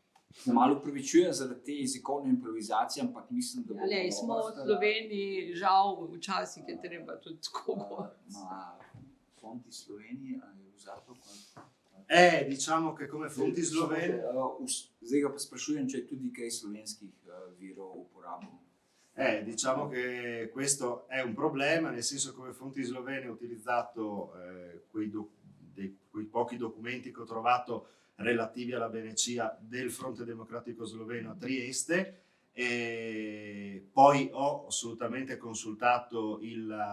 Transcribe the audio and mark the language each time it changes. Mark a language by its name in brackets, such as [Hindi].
[Slovenian] Se malo upravičujem zaradi te jezikovne improvizacije, ampak mislim, da smo v Sloveniji, žal, včasih je treba tudi tako govoriti. Fonti Slovenije ali vzato? [Italian] Diciamo che come fonti slovene. [Slovenian] Zdaj ga pa sprašujem, če je tudi kaj slovenskih virov uporabljeno. [Italian] Diciamo che questo è un problema, nel senso che come fonti slovene ho utilizzato quei pochi documenti che ho trovato relativi alla Venecia del Fronte Democratico Sloveno a Trieste, e poi ho assolutamente consultato il